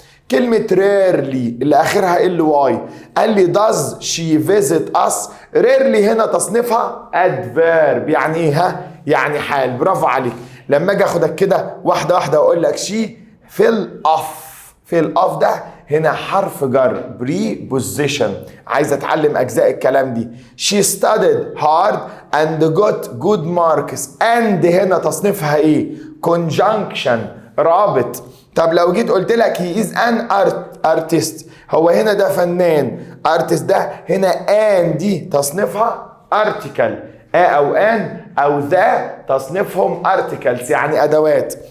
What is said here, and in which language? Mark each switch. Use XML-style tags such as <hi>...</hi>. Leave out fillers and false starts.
<ar>كلمة rarely اللي اخرها ال واي، قال لي</ar> <en>does she visit us.</en> <ar>rarely هنا تصنيفها adverb يعني ايه؟ يعني حال، برافو عليك. لما اجي اخدك كده واحدة واحدة واقول لك</ar> <en>she fill off،</en> <ar>fill off ده هنا حرف جر preposition. عايز اتعلم اجزاء الكلام دي.</ar> <en>She studied hard and got good marks.</en> <ar>and هنا تصنيفها ايه؟ conjunction، رابط. طب لو جيت قلت لك</ar> <en>he is an artist،</en> <ar>هو هنا ده فنان. artist ده هنا and دي تصنيفها article. او ان او ذا تصنيفهم articles يعني ادوات.</ar>